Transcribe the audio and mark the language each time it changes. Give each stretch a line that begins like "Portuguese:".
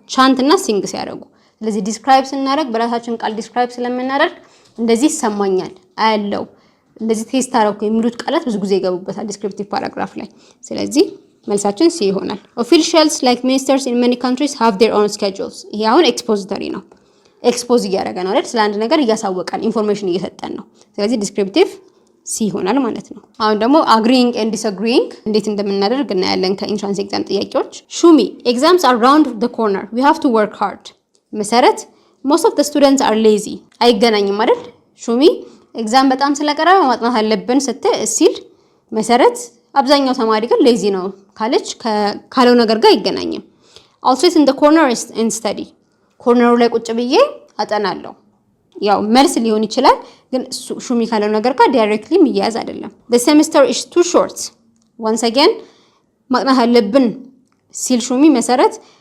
Amharic: ቻንት እና ሲንግ ሲያደርጉ። ስለዚህ ዲስክራይብ ስናደርግ በራሳችን ቃል ዲስክራይብ ስለምናደርግ እንደዚህ ይሰማኛል፣ አያለው፣ እንደዚህ ቴስት አደረኩ የሚሉት ቃላት ብዙ ጊዜ ይገቡበታል ዲስክሪፕቲቭ ፓራግራፍ ላይ። ስለዚህ መልሳችን ሲ ይሆናል።
English: Officials like ministers in many countries have their own schedules.
Amharic: ይሄ አሁን ኤክስፖዚቶሪ ነው። ኤክስፖዝ እያደረገ ነው አይደል? ስለ አንድ ነገር እያሳወቀን ኢንፎርሜሽን እየሰጠን ነው። ስለዚህ ዲስክሪፕቲቭ ሲ ይሆናል ማለት ነው። አሁን ደግሞ
English: agreeing and disagreeing
Amharic: እንዴት እንደምናደርግ እናያለን ከኢንትራንስ ኤግዛም ጥያቄዎች። ሹሚ
English: exams are round the corner. We have to work hard. መሰረት most of the students are lazy.
Amharic: አይገናኝም አይደል? ሹሚ ኤግዛም በጣም ስለቀረበ ማጥናት አለብን ሲል መሰረት አብዛኛው ተማሪ ግን ሌዚ ነው ካለች ካለው ነገር ጋር አይገናኝም።
English: I'll sit in the corner and study.
Amharic: ኮርነሩ ላይ ቁጭ ብዬ አጠናለሁ። ያው መልስ ሊሆን ይችላል ግን ሹሚ ካለው ነገር ጋር ዳይሬክትሊ የሚያያዝ አይደለም።
English: The semester is too short. Once again
Amharic: ማጥናት አለብን ሲል ሹሚ መሰረት